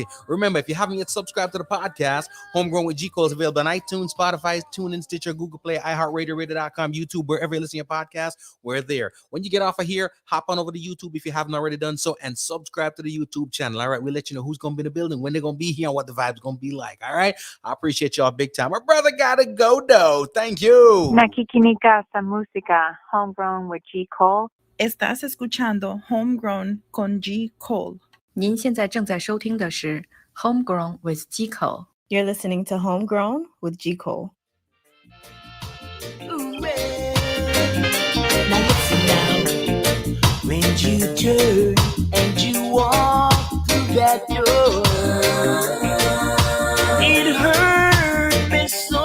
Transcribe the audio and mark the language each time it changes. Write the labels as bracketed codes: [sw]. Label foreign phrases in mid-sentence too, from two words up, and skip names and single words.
[en] Remember, if you haven't yet subscribed to the podcast, Homegrown with G Cole is available on iTunes, Spotify, TuneIn, Stitcher, Google Play, iHeartRadio, Radio.com, YouTube, wherever you listen to your podcast, we're there. When you get off of here, hop on over to YouTube if you haven't already done so, and subscribe to the YouTube channel. All right, we'll let you know who's going to be in the building, when they're going to be here, and what the vibe's going to be like. All right, I appreciate y'all big time. My brother gotta go, though. Thank you. [tl] Nakikinika sa música, Homegrown with G Cole. [es] Estás escuchando Homegrown con G Cole. [zh] 您现在正在收听的是 Homegrown with G Cole. [en] You're listening to Homegrown with G Cole. Ooh, well. Now listen now. When you turn and you walk through that door, it hurt me so.